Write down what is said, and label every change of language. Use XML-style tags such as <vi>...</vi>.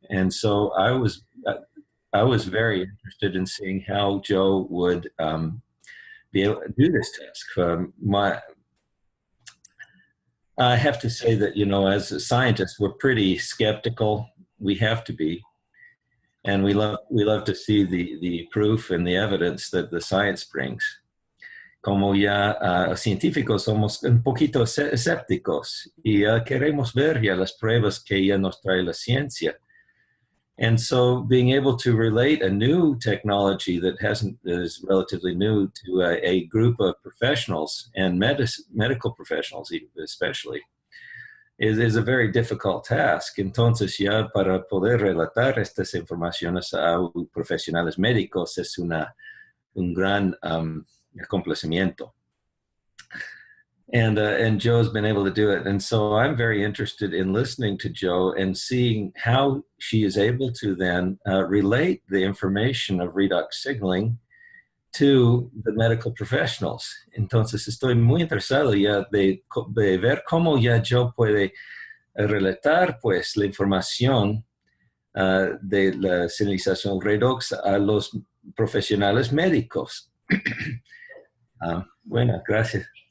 <en>And so I was very interested in seeing how Joe would be able to do this task. I have to say that, as a scientist, we're pretty skeptical. We have to be. And we love to see the proof and the evidence that the science brings.</en> <es>Como ya científicos somos un poquito escépticos y queremos ver ya las pruebas que ya nos trae la ciencia.</es> <en>And so being able to relate a new technology that is relatively new to a group of professionals and medical professionals especially is a very difficult task.</en> <es>Entonces ya para poder relatar estas informaciones a profesionales médicos es un gran complacimiento.</es> <en>And Joe's been able to do it. And so I'm very interested in listening to Joe and seeing how she is able to then relate the information of redox signaling to the medical professionals.</en> <es>Entonces estoy muy interesado ya de ver cómo ya Joe puede relatar pues la información de la señalización redox a los profesionales médicos. Bueno, gracias.</es>